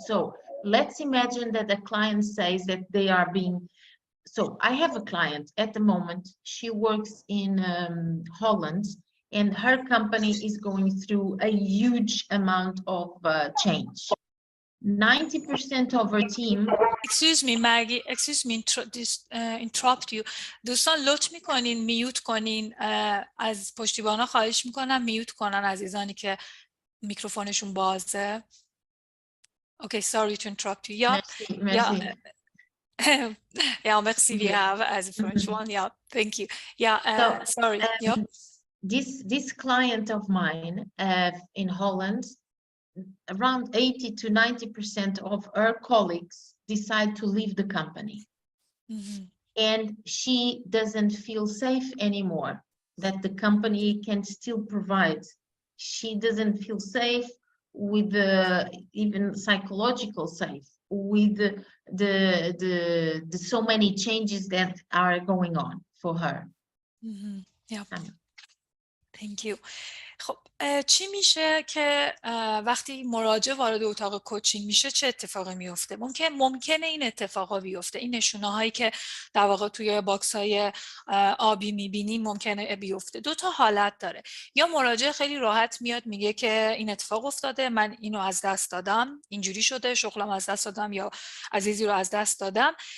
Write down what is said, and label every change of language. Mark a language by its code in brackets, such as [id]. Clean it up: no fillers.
[en] So let's imagine that a client says that they are being, so I have a client at the moment, she works in Holland, and her company is going through a huge amount of change. 90% of her team. Excuse me, Maggie. Excuse me, interrupt you. [fa] دوستان لطف میکنین میوت کنین، از پشتیبانا خواهش میکنم میوت کنن عزیزانی که میکروفونشون بازه. [en] Okay, sorry to interrupt you. Yeah. [fr] Merci, merci. [en] Yeah. Yeah, [fr] merci. [en] We have as a French one. Yeah, thank you. Yeah, sorry. Yeah. This client of mine in Holland, around 80 to 90% of her colleagues decide to leave the company. And she doesn't feel safe anymore that the company can still provide. She doesn't feel safe with the even psychological safe with the so many changes that are going on for her. Yeah. Thank you. [fa] خب چی میشه که وقتی مراجع وارد اتاق کوچینگ میشه چه اتفاقی میفته؟ ممکنه این اتفاقا بیفته، این نشونه هایی که در واقع توی باکس های آبی میبینیم ممکنه بیفته. دو تا حالت داره. یا مراجع خیلی راحت میاد میگه که این اتفاق افتاده، من اینو از دست دادم، اینجوری شده، شغلم از دست دادم یا عزیزی رو از دست دادم.